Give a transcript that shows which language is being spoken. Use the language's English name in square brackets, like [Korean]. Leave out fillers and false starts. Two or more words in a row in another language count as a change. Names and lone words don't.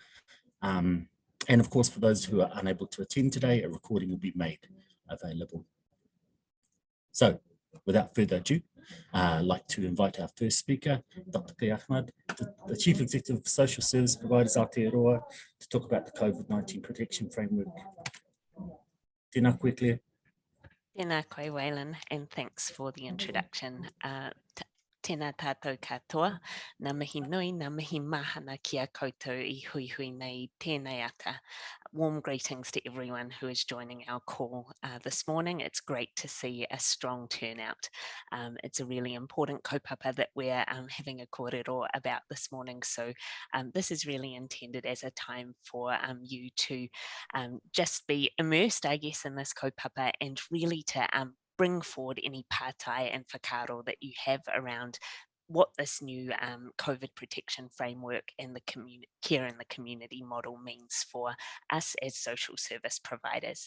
[English] And of course, for those who are unable to attend today, a recording will be made available. So without further ado, I'd like to invite our first speaker, Dr. Claire Ahmad, the Chief Executive of Social Service Providers Aotearoa, to talk about the COVID-19 protection framework. [Māori] Tēnā koe, Claire. Tēnā koe, Waylon, [English] and thanks for the introduction. [Māori] Tēnā tātou katoa, nā mihi nui, nā mihi mahana kia koutou I hui nei tēnei ata. [English] Warm greetings to everyone who is joining our call this morning. It's great to see a strong turnout. It's a really important kaupapa that we're having a kōrero about this morning. So this is really intended as a time for you to just be immersed, I guess, in this kaupapa and really to bring forward any pātai and whakaaro that you have around what this new COVID protection framework and the care in the community model means for us as social service providers.